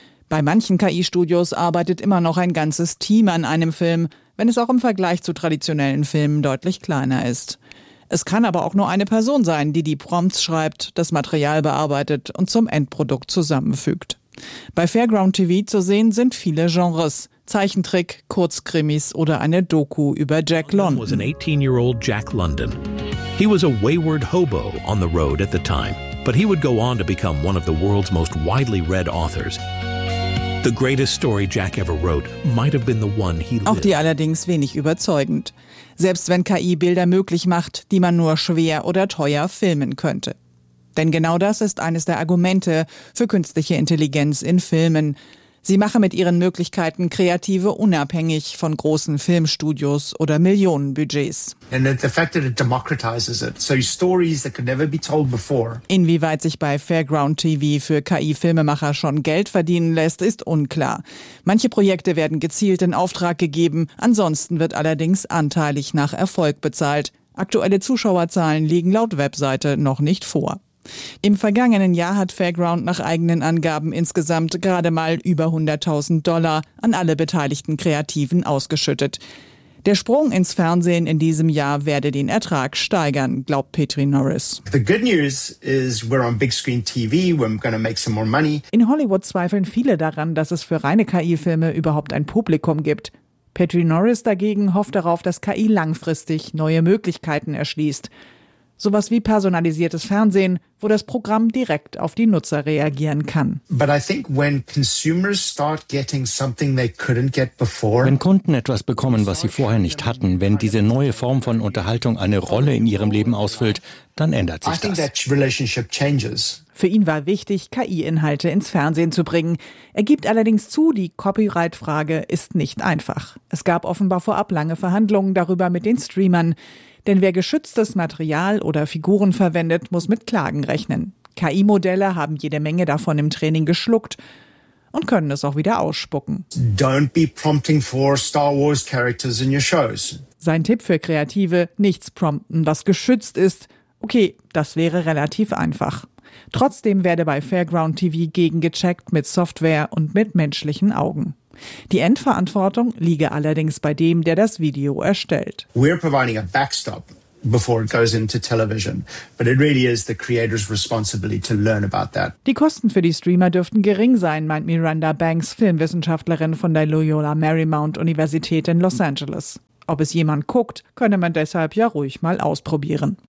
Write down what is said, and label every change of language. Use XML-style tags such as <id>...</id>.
<de>Bei manchen KI-Studios arbeitet immer noch ein ganzes Team an einem Film, wenn es auch im Vergleich zu traditionellen Filmen deutlich kleiner ist. Es kann aber auch nur eine Person sein, die die Prompts schreibt, das Material bearbeitet und zum Endprodukt zusammenfügt. Bei Fairground TV zu sehen sind viele Genres. Zeichentrick, Kurzkrimis oder eine Doku über Jack London.</de> <en>Was an 18-year-old Jack London. He was a wayward hobo on the road at the time, but he would go on to become one of the world's most widely read authors. The greatest story Jack ever wrote might have been the one he lived.</en> <de>Auch die allerdings wenig überzeugend. Selbst wenn KI Bilder möglich macht, die man nur schwer oder teuer filmen könnte. Denn genau das ist eines der Argumente für künstliche Intelligenz in Filmen. Sie mache mit ihren Möglichkeiten Kreative unabhängig von großen Filmstudios oder Millionenbudgets.</de> <en>And the fact that it democratizes it, so stories that could never be told before.</en> <de>Inwieweit sich bei Fairground TV für KI-Filmemacher schon Geld verdienen lässt, ist unklar. Manche Projekte werden gezielt in Auftrag gegeben, ansonsten wird allerdings anteilig nach Erfolg bezahlt. Aktuelle Zuschauerzahlen liegen laut Webseite noch nicht vor. Im vergangenen Jahr hat Fairground nach eigenen Angaben insgesamt gerade mal über $100.000 an alle beteiligten Kreativen ausgeschüttet. Der Sprung ins Fernsehen in diesem Jahr werde den Ertrag steigern, glaubt Petrie Norris.</de> <en>The good news is we're on big screen TV, we're going to make some more money.</en> <de>In Hollywood zweifeln viele daran, dass es für reine KI-Filme überhaupt ein Publikum gibt. Petrie Norris dagegen hofft darauf, dass KI langfristig neue Möglichkeiten erschließt. Sowas wie personalisiertes Fernsehen, wo das Programm direkt auf die Nutzer reagieren kann.</de> <en>But I think when consumers start getting something they couldn't get before.</en> <de>Wenn Kunden etwas bekommen, was sie vorher nicht hatten, wenn diese neue Form von Unterhaltung eine Rolle in ihrem Leben ausfüllt, dann ändert sich das.</de> <en>I think that relationship changes.</en> <de>Für ihn war wichtig, KI-Inhalte ins Fernsehen zu bringen. Er gibt allerdings zu, die Copyright-Frage ist nicht einfach. Es gab offenbar vorab lange Verhandlungen darüber mit den Streamern. Denn wer geschütztes Material oder Figuren verwendet, muss mit Klagen rechnen. KI-Modelle haben jede Menge davon im Training geschluckt und können es auch wieder ausspucken.</de> <en>Don't be prompting for Star Wars characters in your shows.</en> <de>Sein Tipp für Kreative, nichts prompten, was geschützt ist. Okay, das wäre relativ einfach. Trotzdem werde bei Fairground TV gegengecheckt mit Software und mit menschlichen Augen. Die Endverantwortung liege allerdings bei dem, der das Video erstellt.</de> <en>We're providing a backstop before it goes into television, but it really is the creator's responsibility to learn about that.</en> <de>Die Kosten für die Streamer dürften gering sein, meint Miranda Banks, Filmwissenschaftlerin von der Loyola Marymount Universität in Los Angeles. Ob es jemand guckt, könne man deshalb ja ruhig mal ausprobieren.</de>